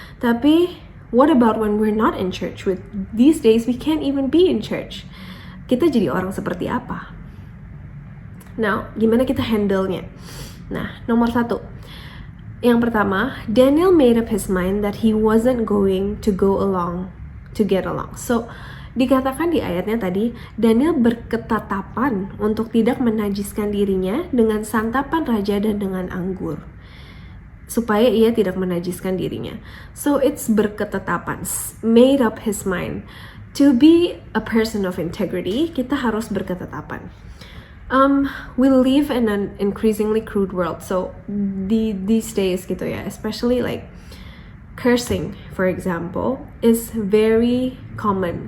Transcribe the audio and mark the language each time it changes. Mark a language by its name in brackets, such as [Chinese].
[English] Tapi what about when we're not in church? With these days we can't even be in church. [Indonesian] kita jadi orang seperti apa. Now, gimana kita handle-nya? Nah, nomor 1. Yang pertama, [English] Daniel made up his mind that he wasn't going to go along to get along. [Indonesian] So, dikatakan di ayatnya tadi, Daniel berketetapan untuk tidak menajiskan dirinya dengan santapan raja dan dengan anggur, supaya ia tidak menajiskan dirinya. [English] So it's berketetapan, made up his mind. To be a person of integrity, [Indonesian] kita harus berketetapan. [English] We live in an increasingly crude world, so these days gitu ya, especially like cursing, for example, is very common.